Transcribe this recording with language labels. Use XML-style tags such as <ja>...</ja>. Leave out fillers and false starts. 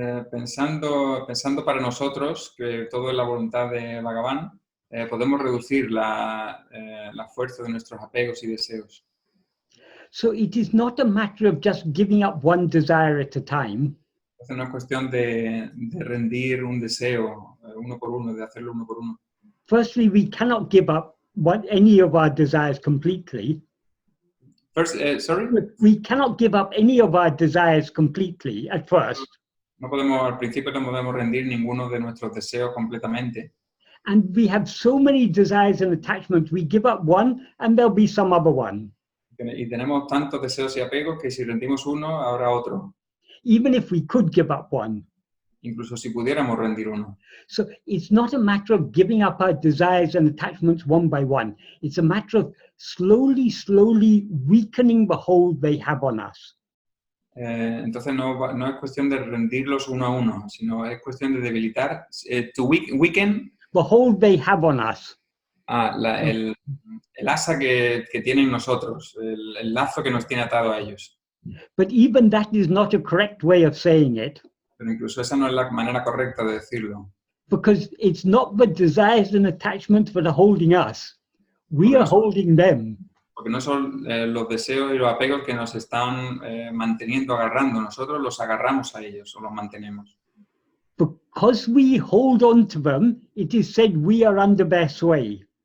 <es>Pensando para nosotros que todo es la voluntad de Bhagavan, podemos reducir la fuerza de nuestros apegos y deseos.</es> <en>So it is not a matter of just giving up one desire at a time.</en> <es>Entonces no es cuestión de rendir un deseo uno por uno, de hacerlo uno por uno.</es> <en>Firstly, we cannot give up any of our desires completely. First, sorry? We cannot give up any of our desires completely at first.</en> <es>No podemos, al principio no podemos rendir ninguno de nuestros deseos completamente.</es> <en>And we have so many desires and attachments, we give up one and there'll be some other one.</en> <es>Y tenemos tantos deseos y apegos que si rendimos uno, habrá otro.</es> <en>Even if we could give up one.</en> <es>Incluso si pudiéramos rendir uno.</es> <en>So it's not a matter of giving up our desires and attachments one by one. It's a matter of slowly weakening the hold they have on us.</en> <es>Entonces no es cuestión de rendirlos uno a uno, sino es cuestión de debilitar,</es> <en>to weaken the hold they have on us.</en> <es>El asa que tienen nosotros, el lazo que nos tiene atado a ellos.</es> <en>But even that is not a correct way of saying it.</en> <es>Pero incluso esa no es la manera correcta de decirlo.</es> <en>Because it's not the desires and attachments that are holding us. We are holding them.</en> <es>Porque no son los deseos y los apegos que nos están manteniendo, agarrando. Nosotros los agarramos a ellos o los mantenemos.</es> <en>Because we hold on to them, it is said we are under their sway.</en>